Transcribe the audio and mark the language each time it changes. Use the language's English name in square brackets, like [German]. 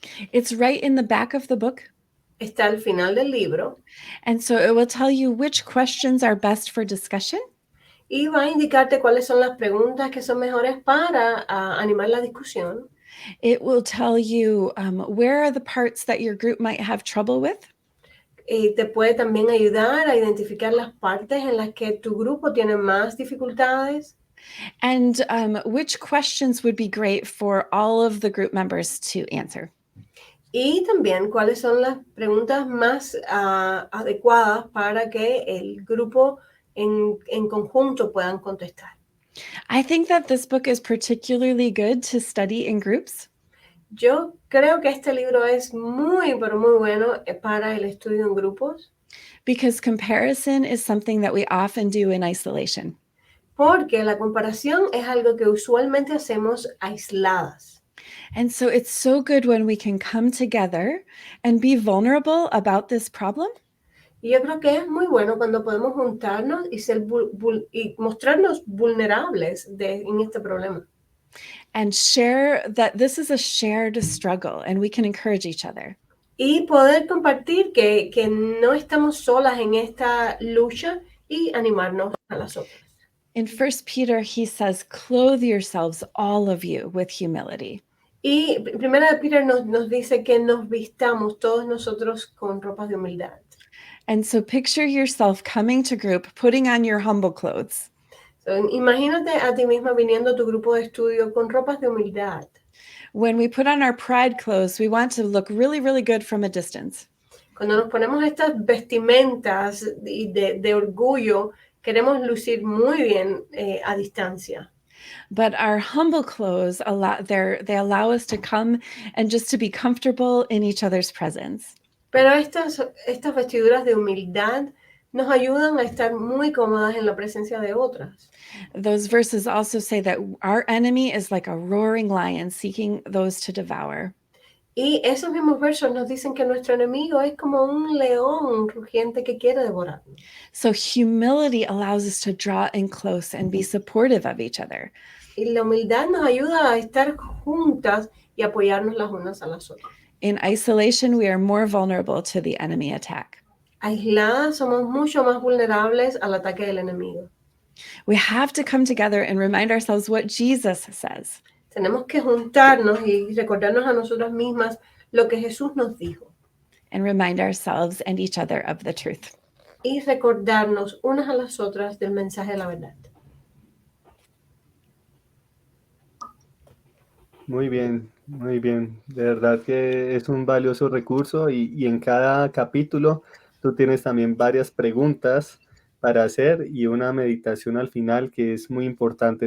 [English] It's right in the back of the book. [Spanish] Está al final del libro. [English] And so it will tell you which questions are best for discussion. [Spanish] Y va a indicarte cuáles son las preguntas que son mejores para animar la discusión. [English] It will tell you where are the parts that your group might have trouble with. [Spanish] Y te puede también ayudar a identificar las partes en las que tu grupo tiene más dificultades. [English] And which questions would be great for all of the group members to answer. [Spanish] Y también cuáles son las preguntas más adecuadas para que el grupo en conjunto puedan contestar. [English] I think that this book is particularly good to study in groups. [Spanish] Yo creo que este libro es muy, pero muy bueno para el estudio en grupos. [English] Because comparison is something that we often do in isolation. [Spanish] Porque la comparación es algo que usualmente hacemos aisladas. [English] And so it's so good when we can come together and be vulnerable about this problem. [Spanish] Y yo creo que es muy bueno cuando podemos juntarnos y, y mostrarnos vulnerables en este problema. [English] And share that this is a shared struggle and we can encourage each other. [Spanish] Y poder compartir que no estamos solas en esta lucha y animarnos a las otras. [English] In 1 Peter, he says, clothe yourselves, all of you, with humility. [Spanish] Y Primera de Peter nos dice que nos vistamos todos nosotros con ropas de humildad. [English] And so picture yourself coming to group, putting on your humble clothes. [Spanish] So, imagínate a ti misma viniendo a tu grupo de estudio con ropas de humildad. [English] When we put on our pride clothes, we want to look really, really good from a distance. [Spanish] Cuando nos ponemos estas vestimentas de orgullo, queremos lucir muy bien a distancia. [English] But our humble clothes they allow us to come and just to be comfortable in each other's presence. [Spanish] Pero estas vestiduras de humildad nos ayudan a estar muy cómodas en la presencia de otras. [English] Those verses also say that our enemy is like a roaring lion seeking those to devour. [Spanish] Y esos mismos versos nos dicen que nuestro enemigo es como un león rugiente que quiere devorarnos. [English] So humility allows us to draw in close and be supportive of each other. [Spanish] Y la humildad nos ayuda a estar juntas y apoyarnos las unas a las otras. [English] In isolation, we are more vulnerable to the enemy attack. [Spanish] Aisladas somos mucho más vulnerables al ataque del enemigo. [English] We have to come together and remind ourselves what Jesus says. [Spanish] Tenemos que juntarnos y recordarnos a nosotras mismas lo que Jesús nos dijo. [English] And remind ourselves and each other of the truth. [Spanish] Y recordarnos unas a las otras del mensaje de la verdad. Muy bien, muy bien. De verdad que es un valioso recurso y en cada capítulo tú tienes también varias preguntas para hacer y una meditación al final que es muy importante.